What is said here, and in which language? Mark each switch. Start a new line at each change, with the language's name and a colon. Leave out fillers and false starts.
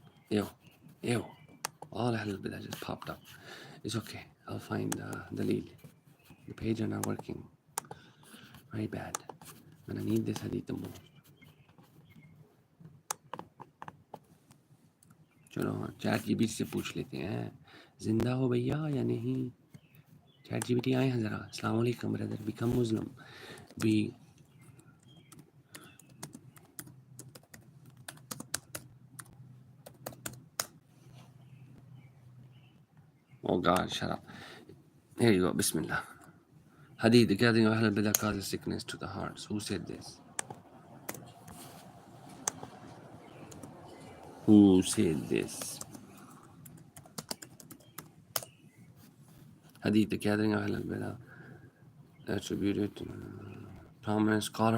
English: Ew. All Ahl al-Bidah just popped up. It's okay. I'll find the lead. The page are not working. Very bad. And I need this hadith the most.
Hindi: चलो chat GPT से पूछ लेते हैं जिंदा हो भैया या नहीं चैट जीपीटी आए हैं ज़रा अस्सलाम वालेकुम
English: Brother become Muslim be Oh God, shut up. Here you go, Bismillah. Hadith, the gathering of Ahl al-Bidah causes sickness to the hearts. Who said this? Who said this? Hadith, the gathering of Ahl al-Bidah attributed to prominent scholar.